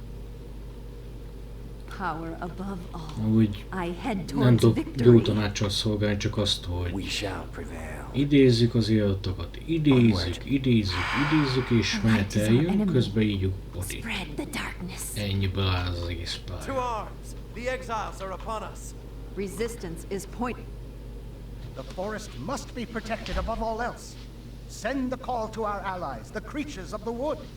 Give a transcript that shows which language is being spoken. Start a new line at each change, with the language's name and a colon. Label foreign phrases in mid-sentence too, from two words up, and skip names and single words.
Hungarian: Úgy nem tudok jó tanáccsal szolgálni, csak azt, hogy idézzük az életokat, idézzük, és meneteljünk, közben ígyjuk potit. Ennyiből áll az egész pálya.
English: The forest must be protected above all else. Send the call to our allies, the creatures of the wood.